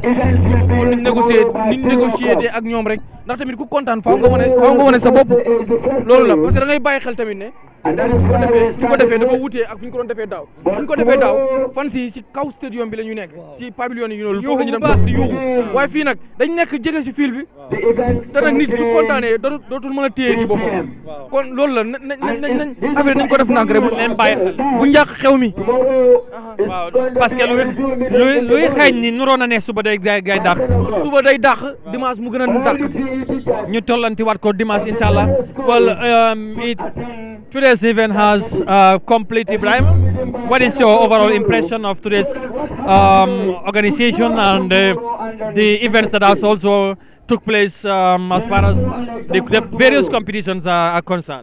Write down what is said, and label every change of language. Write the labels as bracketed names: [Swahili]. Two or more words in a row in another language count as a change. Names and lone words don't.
[Wolof] niñ négocier te ak ñoom rek ndax tamit ku kontaan faaw nga wane sa bopp loolu la parce que da ngay bàyyi xel tamit ne fu ñu ko defee dafa wutee ak fu ñu ko doon defee daaw fu ñu ko defee daaw fan si kaw stadium bi la ñu nekk si pavillon yi noonu foofu la ñu dem toog di yuuxu waaye fii nag dañ nekk jege si fil bi te nag nit su kontaanee dootul mën a téye di boppam kon loolu la nañ affaire nañ ko def nànk rek leen bàyyi xel bu njàq xew mi waaw parce que luy xeeñ ni nuroon na ne suba day dàq dimanche mu gën a dàq ñu tollanti waat ko dimanche inshallah [English] well today's event has complete. Ibrahim, what is your overall impression of today's organization and the events that has also took place as far as the various competitions are concerned?